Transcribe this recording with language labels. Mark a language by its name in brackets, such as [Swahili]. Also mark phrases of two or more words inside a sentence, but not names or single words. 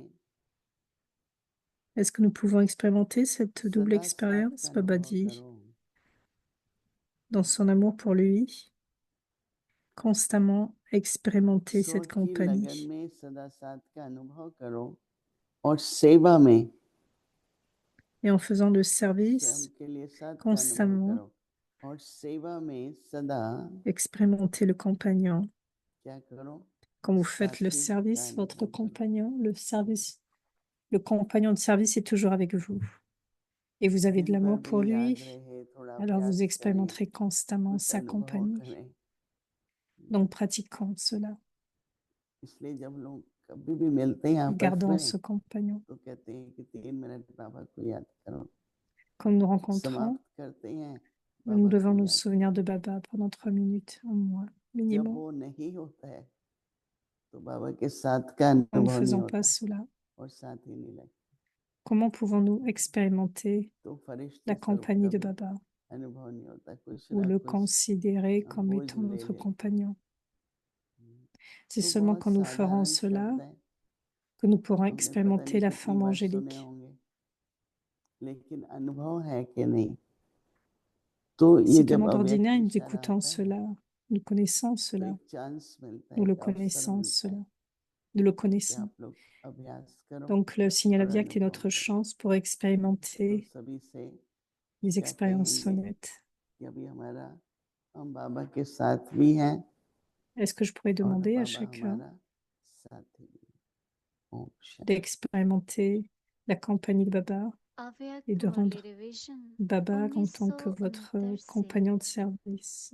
[French] Est-ce que nous pouvons expérimenter cette double [Hindi] सदा साथ का [French] expérience? Baba [Hindi] अनुभव [French] dit, [Hindi] करो [French] dans son amour pour lui, constamment expérimenter [Hindi] स्व [French] cette [Hindi] की लगन [French] compagnie. [Hindi] में सदा साथ का अनुभव करो और सेवा में [French] Et en faisant le [Hindi] स्वयं [French] service, [Hindi] के लिए साथ का अनुभव [French] constamment [Hindi] करो और सेवा में सदा [French] expérimenter le compagnon. [Hindi] क्या करो [French] Quand vous faites le [Hindi] साथी का [French] service, votre [Hindi] अनुभव करो [French] compagnon, le compagnon de service est toujours avec vous. Et vous avez de [Hindi] दिन भर [French] l'amour pour [Hindi] भी याद [French] lui, [Hindi] रहे थोड़ा [French] alors vous [Hindi] अभ्यास करें [French] expérimenterez constamment [Hindi] कुछ [French] sa [Hindi] अनुभव [French] compagnie. [Hindi] करें [French] Donc pratiquons cela, [Hindi] इसलिए जब लोग कभी भी मिलते हैं आपस [French] gardons [Hindi] में [French] ce compagnon. [Hindi] तो कहते हैं कि 3 मिनट बाबा को याद करो [French] Quand nous nous rencontrons, [Hindi] समाप्त करते हैं [French] nous [Hindi] बाबा [French] devons [Hindi] को [French] nous [Hindi] याद [French] souvenir de [Hindi] करो [French] Baba pendant 3 minutes au moins, [Hindi] जब [French] minimum. [Hindi] वो नहीं होता है तो बाबा के साथ का [French] En ne [Hindi] अनुभव नहीं [French] faisant [Hindi] होता [French] pas cela, [Hindi] और साथ ही नहीं लगता [French] comment pouvons-nous expérimenter [Hindi] तो फरिश्ते [French] la [Hindi] स्वरूप [French] compagnie [Hindi] का [French] de [Hindi] भी [French] Baba [Hindi] अनुभव नहीं होता कुछ [French] ou [Hindi] ना [French] le [Hindi] कुछ [French] considérer [Hindi] हम [French] comme [Hindi] बोझ [French] étant [Hindi] ले [French] notre [Hindi] ले [French] compagnon? C'est [Hindi] तो [French] seulement [Hindi] बहुत [French] quand nous ferons [Hindi] साधारण [French] cela [Hindi] शब्द है [French] que nous pourrons [Hindi] हमने पता [French] expérimenter [Hindi] नहीं [French] la [Hindi] कितनी [French] forme [Hindi] बार सुने [French] angélique. [Hindi] होंगे लेकिन अनुभव है कि नहीं तो ये [French] C'est [Hindi] जब [French] tellement [Hindi] अव्यक्त [French] d'ordinaire, nous [Hindi] विचार [French] écoutons [Hindi] आता है [French] cela, nous connaissons [Hindi] तो [French] cela, [Hindi] एक चांस मिलता है [French] nous le [Hindi] एक अवसर [French] connaissons [Hindi] मिलता [French] cela, [Hindi] है [French] nous le [Hindi] कि [French] connaissons. [Hindi] आप लोग अभ्यास करो [French] Donc le signal [Hindi] और [French] Avyakt est [Hindi] अनुभव [French] notre [Hindi] करो [French] chance pour [Hindi] तो [French] expérimenter [Hindi] सभी से [French] les [Hindi] क्या [French] expériences [Hindi] कहेंगे [French] honnêtes. [Hindi] कि अभी हमारा हम बाबा के साथ भी हैं [French] Est-ce que je pourrais [Hindi] और [French] demander à [Hindi] बाबा [French] chacun [Hindi] हमारा साथी भी है। ओम शांति। [French] d'expérimenter la compagnie de Baba et [Hindi] अव्यक्त [French] de [Hindi] मुरली [French] rendre [Hindi] रिविजन [French] Baba en tant que votre [Hindi] 1969 से [French] compagnon de service?